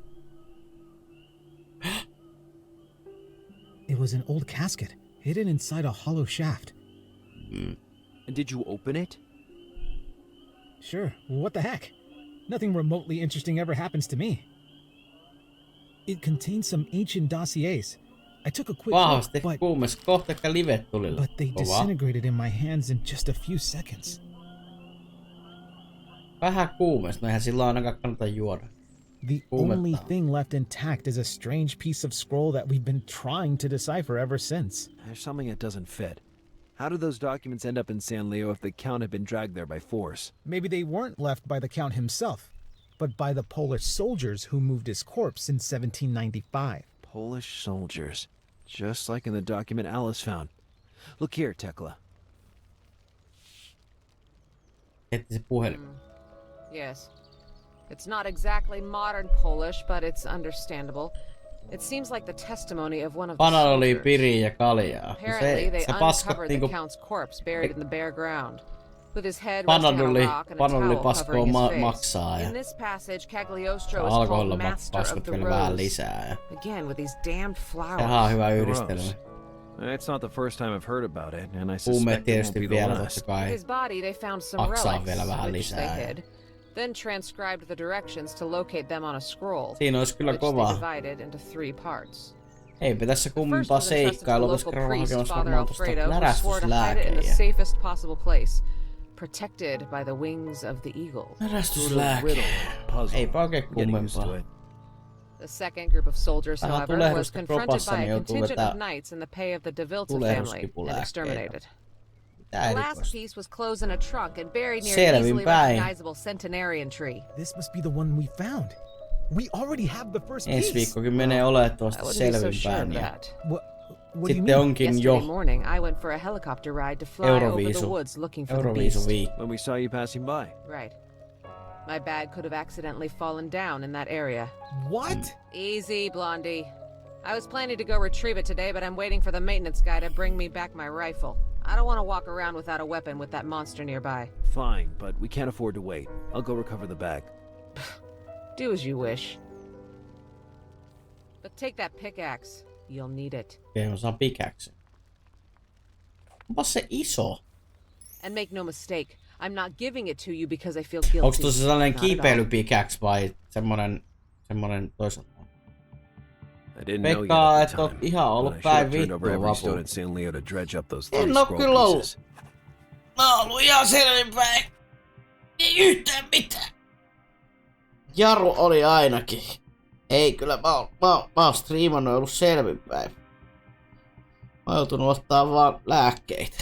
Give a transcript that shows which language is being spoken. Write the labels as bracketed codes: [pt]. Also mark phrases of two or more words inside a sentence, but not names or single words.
[en] It was an old casket, hidden inside a hollow shaft. And did you open it? Sure, what the heck? Nothing remotely interesting ever happens to me. It contains some ancient dossiers. I took a quick [fi] Vahvasti [en] look, [fi] kuumes. Kohta ehkä live tulilla. [en] but they disintegrated in my hands in just a few seconds. [fi] Vähän kuumes. No eihän silloin ainakaan kannata juoda. [en] The only thing left intact is a strange piece of scroll that we've been trying to decipher ever since. There's something that doesn't fit. How did those documents end up in San Leo if the Count had been dragged there by force? Maybe they weren't left by the Count himself, but by the Polish soldiers who moved his corpse in 1795. Polish soldiers. Just like in the document Alice found. Look here, Tekla. Yes. It's not exactly modern Polish, but it's understandable. It seems like the testimony of one of the [fi] Panoli, [en] soldiers. [fi] piri ja kaljaa. [en] Apparently, they uncovered the Count's corpse buried in the bare ground, with his head resting on a rock and a towel covering his face. In this passage, Cagliostro is called master of the rose. Again, with these damned flowers. [fi] Sehän on hyvä yhdistelmä. [en] It's not the first time I've heard about it, and I suspect it won't be the last. His body, they found some relics, which they hid. Then transcribed the directions to locate them on a scroll, [fi] Siinä olisi kyllä [en] which they [fi] kova. [en] divided into 3 parts. [fi] Eipä tässä kummempaa seikkailua, koska käydä hakemassa [en] Father [fi] varmaan tosta [en] Alfredo, who swore to hide it in the [fi] närästyslääkejä. [en] safest possible place, protected by the wings of the eagle. [fi] Närästyslääke. Eipä oikein kummempaa. [en] The second group of soldiers, [fi] Vähän [en] however, was [fi] tulehdusta [en] confronted [fi] kropassa, [en] by [fi] niin [en] a [fi] joutuu [en] contingent of [fi] vetää [en] knights in the pay of the de Vilta family and [fi] tulehduskipulääkkeitä. [en] exterminated. [fi] Mitä [en] The last [fi] erikoista? [en] piece was closed in a trunk and buried near an [fi] Selvin [en] easily [fi] päin. [en] recognizable centenarian tree. This must be the one we found. We already have the first piece. [fi] Ensi viikkokin menee olettavasti [en] I wouldn't be so [fi] selvin [en] sure of [fi] päin. Ja [en] that. What do you [fi] sitten [en] mean? [fi] onkin jo [en] Yesterday morning, I went for a helicopter ride to fly over the woods looking for the beast. [fi] Euroviisu-viikko. [en] When we saw you passing by. Right. My bag could have accidentally fallen down in that area. What? Easy, Blondie. I was planning to go retrieve it today, but I'm waiting for the maintenance guy to bring me back my rifle. I don't want to walk around without a weapon with that monster nearby. Fine, but we can't afford to wait. I'll go recover the bag. Do as you wish. But take that pickaxe. You'll need it. [fi] Okei, mä saan pickaxe. Onpas se iso. [en] And make no mistake, I'm not giving it to you because I feel guilty. [fi] Onks tossa sellainen [en] Not at all. [fi] kiipeilypickaxe vai semmonen toisaalta? [en] I didn't know [fi] Pekka, [en] yet [fi] et [en] at the [fi] oot [en] time, [fi] ihan [en] but [fi] ollut [en] I should [fi] päin [en] have turned over [fi] vittua [en] every stone [fi] vapu. [en] at San Leo to dredge up those [fi] En [en] three [fi] oo [en] scroll [fi] kyllä ollut. pieces. Mä oon ollut ihan selvinpäin. Ei yhtään mitään. Jaru oli ainakin. Ei kyllä, mä oon striimannut ja ollut selvinpäin. Mä oon joutunut ottaa vaan lääkkeitä.